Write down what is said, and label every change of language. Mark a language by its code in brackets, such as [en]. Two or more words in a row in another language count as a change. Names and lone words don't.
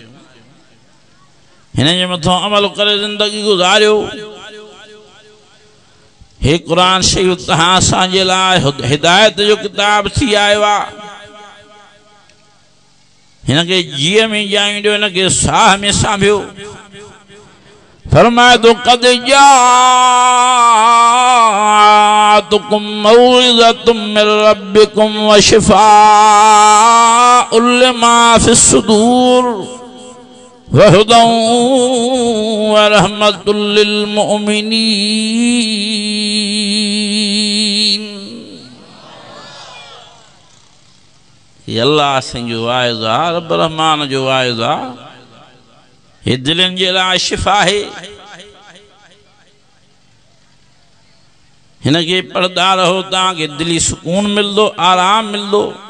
[sd] हिन जे मथां अमल करे ज़िंदगी गुज़ारियो। हे क़ुरान शरीफ़ तव्हां असांजे लाइ हिदायत जो किताब थी आयो आहे। हिनखे जीअ में ॼायूं ॾियो, हिनखे साह में सांभियो। फरमाए तो [ar] قد جاءتكم موعظة من ربكم وشفاء لما في الصدور وهدى ورحمة للمؤمنين. [sd] ये अल्लाह संजो वाइज़ आहे, रब रहमान जो वाइज़ आहे। ये दिलनि जे लाइ शिफ़ा है। हिनखे पढ़दा रहो, तव्हांखे दिली सुकून मिलंदो, आराम मिलंदो।